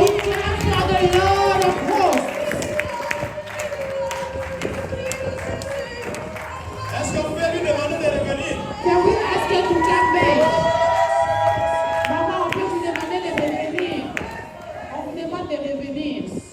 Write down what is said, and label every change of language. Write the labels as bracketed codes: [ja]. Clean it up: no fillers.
[en] we clap for the Lord of hosts? [fr] Est-ce qu'on peut lui demander de revenir? [en] Can we ask her to come back? [fr] Maman, on peut vous demander de revenir. On vous demande de revenir.